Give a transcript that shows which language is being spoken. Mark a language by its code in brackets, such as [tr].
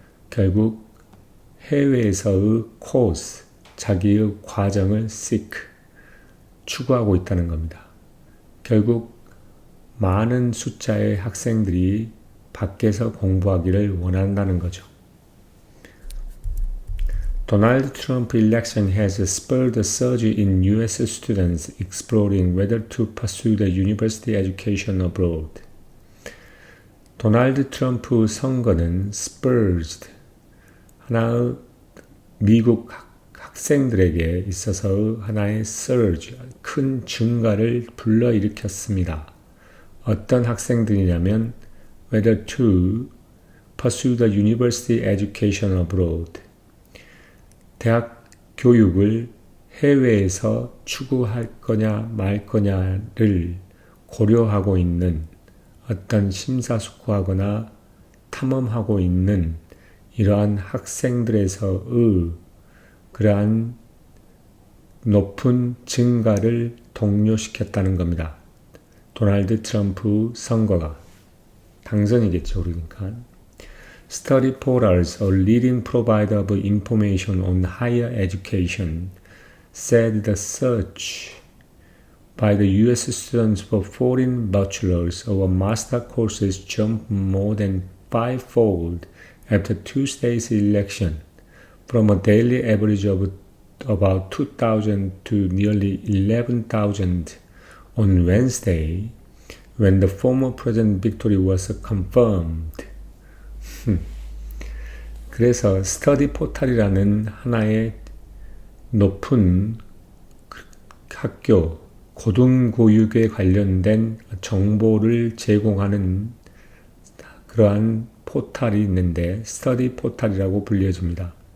[ko] 결국 해외에서의 course, 자기의 과정을 seek, 추구하고 있다는 겁니다. 결국 많은 숫자의 학생들이 밖에서 공부하기를 원한다는 거죠. [en] Donald Trump election has spurred a surge in U.S. students exploring whether to pursue the university education abroad. [ko] 도널드 트럼프 선거는 spurred, 하나의 미국 학생들에게 있어서 하나의 surge, 큰 증가를 불러일으켰습니다. 어떤 학생들이냐면 [en] whether to pursue the university education abroad. [ko] 대학 교육을 해외에서 추구할 거냐 말 거냐를 고려하고 있는 어떤 심사숙고하거나 탐험하고 있는 이러한 학생들에서의 그러한 높은 증가를 독려시켰다는 겁니다. 도널드 트럼프 선거가 당선이겠죠, 그러니까. [en] Study Portals, a leading provider of information on higher education, said the search by the U.S. students for foreign bachelor's or master courses jumped more than fivefold after Tuesday's election, from a daily average of about 2,000 to nearly 11,000 on Wednesday, when the former President victory was confirmed. [ko] 그래서 스터디 포탈이라는 하나의 높은 학교, 고등교육에 관련된 정보를 제공하는 그러한 포탈이 있는데 스터디 포탈이라고 불려집니다.